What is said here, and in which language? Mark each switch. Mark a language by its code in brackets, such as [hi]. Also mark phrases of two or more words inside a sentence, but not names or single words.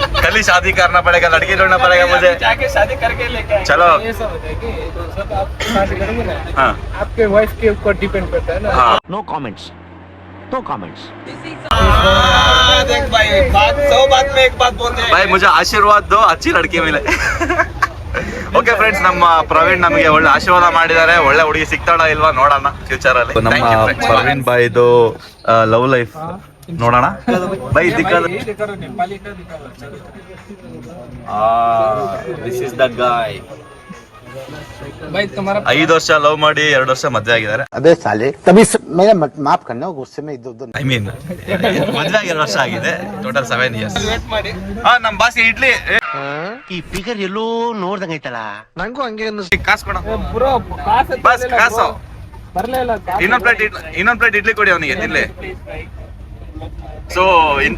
[hi] कल ही शादी करना पड़ेगा, लड़की ढूंढना पड़ेगा मुझे. जाके शादी करके लेके चलो. ये सब होता है कि सब आप शादी करेंगे ना, हाँ. आपके वाइफ के ऊपर डिपेंड करता है ना. हाँ. [en] no comments. [hi] देख भाई, बात में एक बात बोलते हैं भाई, मुझे आशीर्वाद दो, अच्छी लड़की मिले. [en] okay friends, [kn] ನಮ್ಮ ಪ್ರವೀಣ್ ನಮಗೆ ಒಳ್ಳೆ ಆಶೀರ್ವಾದ ಮಾಡಿದ್ದಾರೆ. ಒಳ್ಳೆ ಹುಡುಗಿ ಸಿಗ್ತಾಳ ಇಲ್ವಾ ನೋಡೋಣ ಫ್ಯೂಚರ್ ಅಲ್ಲಿ. ನಮ್ಮ ಪ್ರವೀಣ್ ಬಾಯ್ದು [en] love life [kn] ನೋಡೋಣ. ಬೈ [hi] नेपाली का [en] this is the guy. [hi] भाई तुम्हारा [kn] 5 ವರ್ಷ ಲವ್ ಮಾಡಿ 2 ವರ್ಷ ಮದ್ವೆ ಆಗಿದ್ದಾರೆ. [hi] अबे साले तभी मेरा माफ करना, गुस्से में इधर उधर. [en] I mean [kn] ಮದ್ವೆ ಆಗಿ 2 ವರ್ಷ ಆಗಿದೆ, [en] total 7 years. [kn] ನಮ್ ಬಾಸ್ ಇಡ್ಲಿ ಈ ಫಿಗರ್ ಎಲ್ಲೋ ನೋಡ್ದಂಗೈತಲ್ಲ, ನಂಗೂ ಹಂಗೆ ಅನ್ನಿಸ್ತು. ಕಾಸು ಕೊಡ ಬ್ರೋ, ಬಸ್ ಕಾಸು. ಬರ್ಲಿಲ್ಲ. ಇನ್ನೊಂದ್ ಪ್ಲೇಟ್ ಇಡ್ಲಿ ಕೊಡಿ ಅವನಿಗೆ ತಿನ್ಲಿ. ಸೊ ಇಂತ